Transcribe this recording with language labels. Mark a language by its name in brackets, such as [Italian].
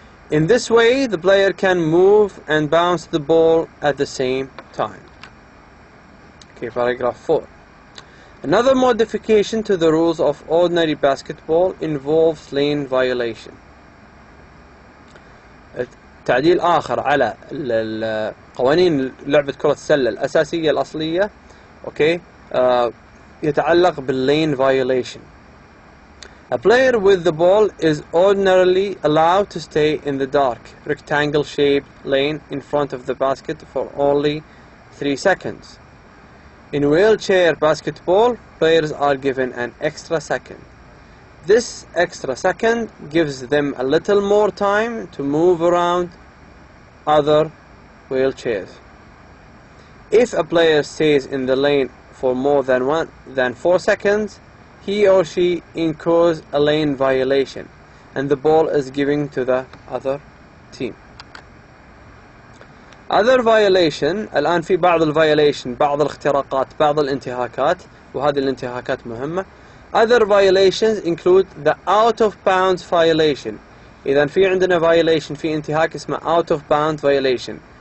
[English] In this way, the player can move and bounce the ball at the same time. Okay, paragraph 4. Another modification to the rules of ordinary basketball involves lane violation. [Arabic] تعديل آخر على قوانين لعبة كرة السلة الأساسية الأصلية okay يتعلق بالlane violation. [English] A player with the ball is ordinarily allowed to stay in the dark, rectangle-shaped lane in front of the basket for only 3 seconds. In wheelchair basketball, players are given an extra second. This extra second gives them a little more time to move around other wheelchairs. If a player stays in the lane for more than 4 seconds, he or she incurs a lane violation and the ball is given to the other team. Other violation [Arabic] الآن في بعض الviolation بعض الاختراقات بعض الانتهاكات وهذه الانتهاكات مهمة. [English] Other violations include the out of bounds violation. [Arabic] إذا في عندنا violation في انتهاك اسمه out of bounds violation.